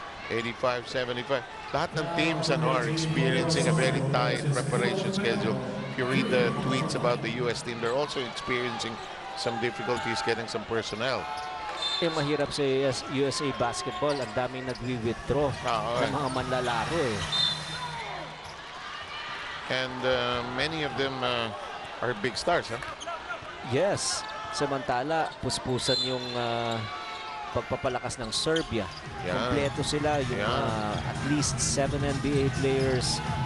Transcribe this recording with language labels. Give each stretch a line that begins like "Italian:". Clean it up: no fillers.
English: $85-75.
Filipino: Lahat ng
English: teams are experiencing a very tight preparation schedule. If you read the tweets about the U.S. team, they're also experiencing some difficulties getting some personnel.
Filipino: Yung mahirap sa USA basketball, ang daming nagwi-withdraw ng mga manlalaro, eh.
English: And many of them are big stars, huh?
Filipino: Yes. Samantala, puspusan yung pagpapalakas ng Serbia. Kompleto sila, yung at least 7 NBA players.